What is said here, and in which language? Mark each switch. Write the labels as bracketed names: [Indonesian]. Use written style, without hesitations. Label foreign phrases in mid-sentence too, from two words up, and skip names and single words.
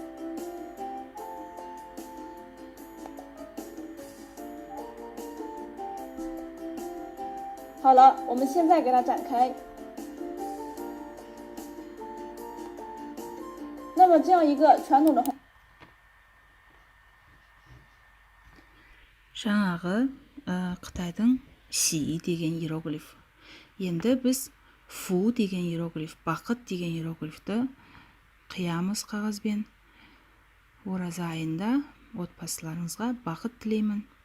[Chinese] 好了，我们现在给它展开。那么这样一个传统的红。 [Kazakh] жаңағы Қытайдың Xi деген иероглиф. Енді біз Фу деген иероглиф, бақыт деген иероглифті қиямыз қағазбен. Ораза айында отбасыларыңызға бақыт тілеймін.